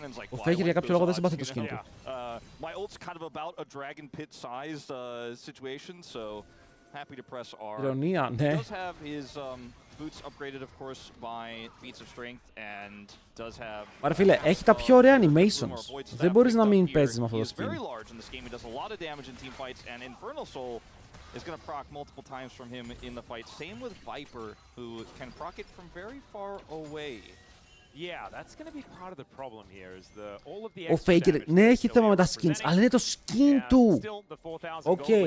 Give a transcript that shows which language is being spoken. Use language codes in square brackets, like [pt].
[el] Ο faker για κάποιο λόγο δεν συμπαθεί το skin του. [en] My ult's kind of about a dragon pit sized situation, so happy to press R. [el] Ηρωνία, ναι. [en] Does have his boots upgraded of course by feats of strength and does have. [el] Άρα φίλε, έχει τα πιο ωραία animations. Δεν μπορείς να μην παίζεις με αυτό το skin. [en] Very large in this game. He does a lot of damage in team fights, and Infernal Soul is going to proc multiple times from him in the fight. Same with Viper, who can proc it from very far away. Yeah, that's going to be part of the problem here. Is all of the [el] Ο Faker, ναι, έχει θέμα με τα skins, αλλά είναι το skin του. Οκ.